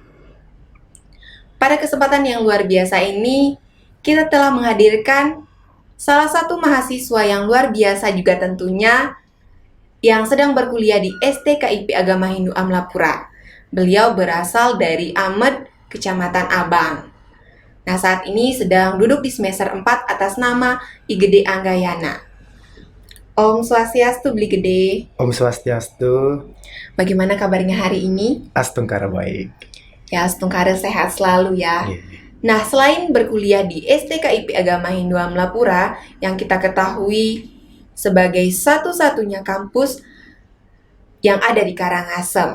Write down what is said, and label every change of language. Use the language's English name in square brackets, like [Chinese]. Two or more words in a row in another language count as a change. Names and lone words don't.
[Indonesian] Pada kesempatan yang luar biasa ini, kita telah menghadirkan salah satu mahasiswa yang luar biasa juga tentunya, yang sedang berkuliah di STKIP Agama Hindu Amlapura. Beliau berasal dari Amed, Kecamatan Abang. Nah, saat ini sedang duduk di semester 4 atas nama I Gede Anggayana. Om Swastiastu, Bli Gede. Om Swastiastu. Bagaimana kabarnya hari ini? Astungkara baik. Ya, Astungkara sehat selalu ya. Yeah. Nah, selain berkuliah di STKIP Agama Hindu Amlapura, yang kita ketahui sebagai satu-satunya kampus yang ada di Karangasem.